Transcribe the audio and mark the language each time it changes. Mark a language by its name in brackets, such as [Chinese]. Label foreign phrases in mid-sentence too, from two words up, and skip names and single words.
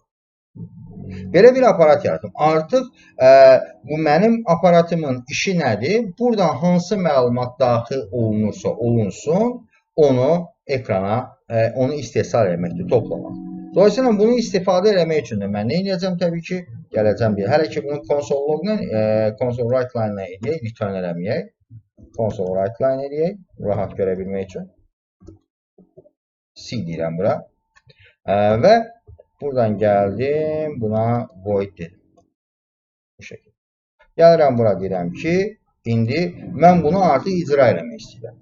[Azerbaijani] Belə bir aparat yaradım. Artıq bu mənim aparatımın işi nədir? Buradan hansı məlumat daxil olunursa olunsun, onu ekrana, onu istehsal etməkdir, toplamaq. Dolayısıyla bunu istifadə eləmək üçün də mən nə edəcəm? Təbii ki, gələcəm bir. Hələ ki bunu console logla, [English] console write line [Azerbaijani] ilə eləyək, return eləməyək. [English] Console write line [Azerbaijani] eləyək, rahat görə bilmək üçün. C deyirəm bura. Və buradan gəldim, buna void dedim. Bu şəkildə. Gəlirəm bura deyirəm ki, indi mən bunu artıq icra eləmək istəyirəm.